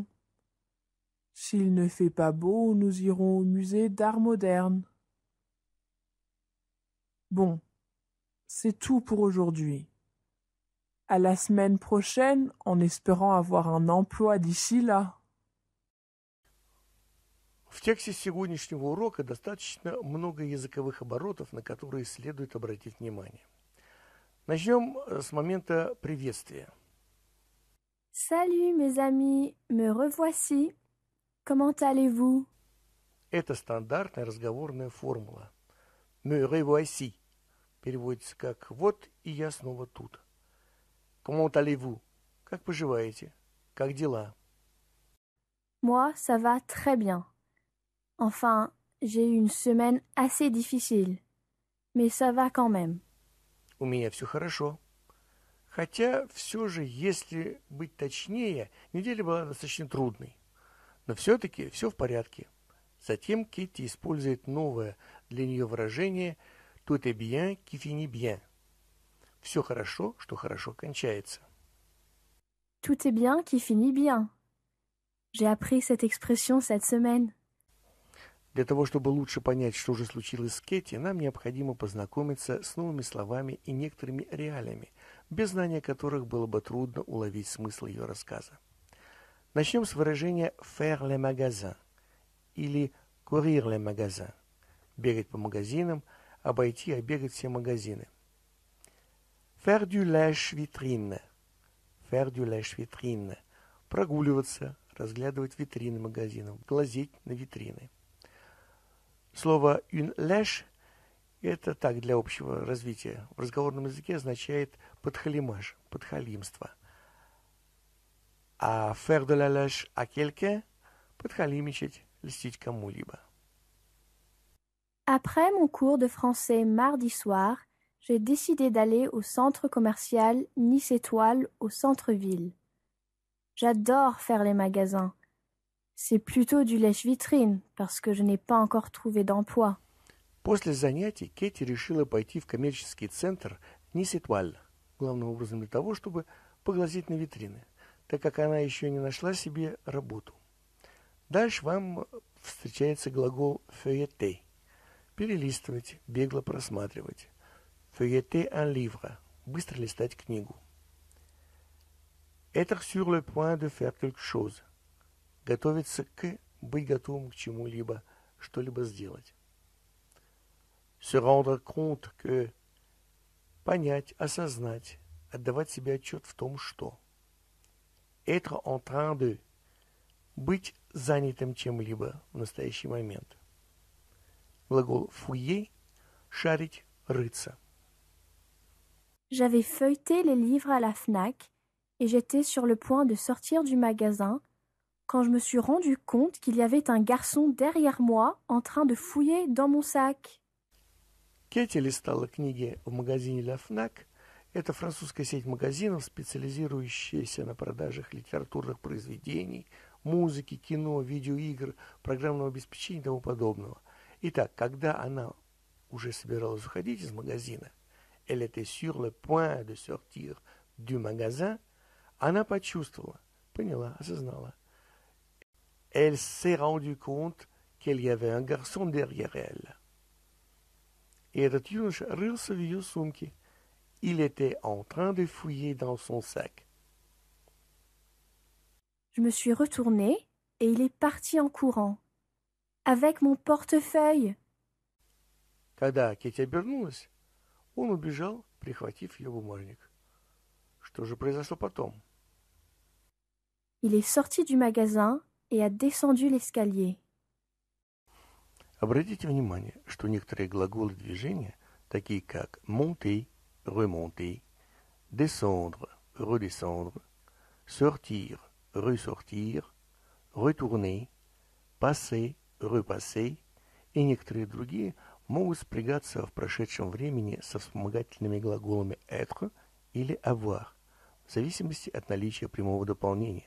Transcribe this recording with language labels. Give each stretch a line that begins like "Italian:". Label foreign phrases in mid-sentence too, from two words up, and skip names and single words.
French: S'il ne fait pas beau, nous irons au musée d'art moderne. Bon, c'est tout pour aujourd'hui. À la semaine prochaine, en espérant avoir un emploi d'ici là.
Russian: В тексте сегодняшнего урока достаточно много языковых оборотов, на которые следует обратить внимание. Начнем с момента приветствия.
French: Salut mes amis, me revoici. Comment allez-vous?
Russian: Это стандартная разговорная формула.
French: Me revoici
Russian: переводится как «вот и я снова тут».
French: Comment allez-vous?
Russian: Как поживаете? Как дела?
French: Moi, ça va très bien. Enfin, j'ai eu une semaine assez difficile, mais ça va quand même.
Russian: У меня все хорошо. Хотя, все же, если быть точнее, неделя была достаточно трудной. Но все-таки все в порядке. Затем Китти использует новое для нее выражение
French: «tout est bien qui finit bien».
Russian: Все хорошо, что хорошо кончается.
French: Tout est bien qui finit bien. J'ai appris cette expression cette semaine.
Russian: Для того, чтобы лучше понять, что же случилось с Кэти, нам необходимо познакомиться с новыми словами и некоторыми реалиями, без знания которых было бы трудно уловить смысл ее рассказа. Начнем с выражения
French: «faire les magasins»
Russian: или
French: «courir les magasins» –
Russian: бегать по магазинам, обойти, оббегать все магазины.
French: Faire du lèche-vitrine – faire du lèche-vitrine –
Russian: прогуливаться, разглядывать витрины магазинов, глазеть на витрины. Слово
French: «une lèche» –
Russian: это так, для общего развития. В разговорном языке означает «подхалимаш», «подхалимство».
French: А «faire de la lèche à quelqu'un» –
Russian: «подхалимичать», «льстить кому-либо».
French: Après mon cours de français mardi soir, j'ai décidé d'aller au centre commercial Nice Étoile au centre-ville. J'adore faire les magasins. C'est plutôt du lèche-vitrine parce que je n'ai pas encore trouvé d'emploi.
Russian: После занятий Кэти решила пойти в коммерческий центр Nice Étoile, главным образом для того, чтобы поглазеть на витрины, так как она еще не нашла себе работу. Дальше вам встречается глагол feuilleter – перелистывать, бегло просматривать.
French: Feuilleter un livre –
Russian: быстро листать книгу.
French: Être sur le point de faire quelque chose –
Russian: готовиться к, быть готовым к чему-либо, что-либо сделать.
French: Se rendre compte que –
Russian: понять, осознать, отдавать себе отчет в том, что.
French: Être en train de –
Russian: быть занятым чем-либо в настоящий момент. Глагол fouiller – шарить, рыться.
French: J'avais feuilleté les livres à la Fnac et j'étais sur le point de sortir du magasin quand je me suis rendu compte qu'il y avait un garçon derrière moi en train de fouiller dans mon sac.
Russian: Кэти листала книги в магазине La Fnac. Это французская сеть магазинов, специализирующаяся на продажах литературных произведений, музыки, кино, видеоигр, программного обеспечения и тому подобного. Итак, когда она уже собиралась уходить из магазина,
French: elle était sur le point de sortir du magasin,
Russian: она почувствовала, поняла, осознала.
French: Elle s'est rendue compte qu'il y avait un garçon derrière elle.
Russian: Et этот юноша рылся в ее сумке.
French: Il était en train de fouiller dans son sac. Je me suis retournée et il est parti en courant. Avec mon portefeuille.
Russian: Когда Кэти обернулась, он убежал, прихватив ее бумажник. Что же произошло потом?
French: Il est sorti du magasin et a descendu l'escalier.
Russian: Обратите внимание, что некоторые глаголы движения, такие как
French: monter, remonter, descendre, redescendre, sortir, ressortir, retourner, passer, repasser
Russian: и некоторые другие могут спрягаться в прошедшем времени со вспомогательными глаголами être или avoir, в зависимости от наличия прямого дополнения.